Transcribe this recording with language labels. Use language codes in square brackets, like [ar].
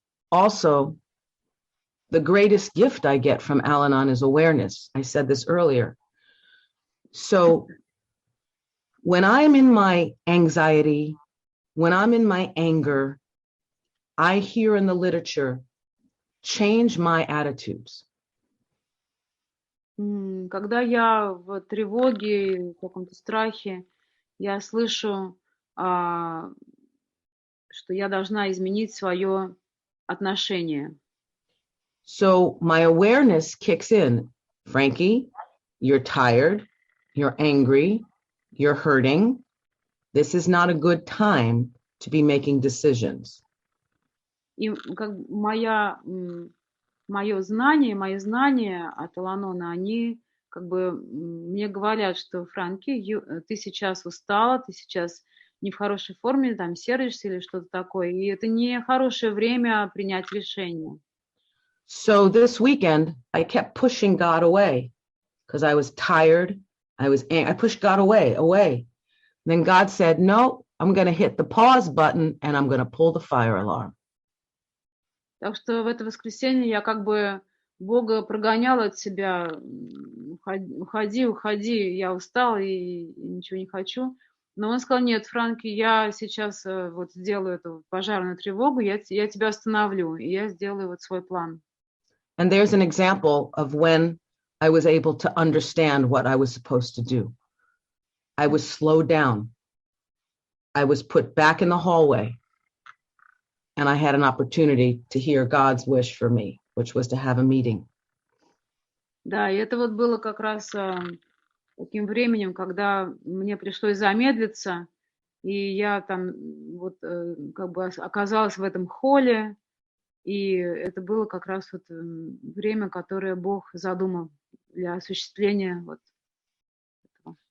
[en] Also, the greatest gift I get from Al-Anon is awareness. I said this earlier. So when I'm in my anxiety, when I'm in my anger, I hear in the literature, change my attitudes. [ru] Когда я в тревоге, в каком-то страхе, я слышу, что я должна изменить свое отношение. [en] So my awareness kicks in. Frankie, you're tired, you're angry, you're hurting. This is not a good time to be making decisions. [ru] И как моя мои знания от Ал-Анона, они как бы мне говорят, что Франки, ты сейчас устала, ты сейчас не в хорошей форме, там сердишься или что-то такое, и это не хорошее время принять решение. [en] So this weekend, I kept pushing God away because I was tired. I pushed God away. Then God said, no, I'm going to hit the pause button and I'm going to pull the fire alarm. [ru] Так что в это воскресенье я как бы Бога прогоняла от себя, уходи, я устала и ничего не хочу. Но он сказал, нет, Франки, я сейчас вот сделаю эту пожарную тревогу, я тебя остановлю, и я сделаю вот свой план. [en] And there's an example of when I was able to understand what I was supposed to do. I was slowed down. I was put back in the hallway. And I had an opportunity to hear God's wish for me, which was to have a meeting. [ru] Да, и это вот было как раз таким временем, когда мне пришлось замедлиться, и я там вот как бы оказалась в этом холле, и это было как раз вот время, которое Бог задумал для осуществления вот этого.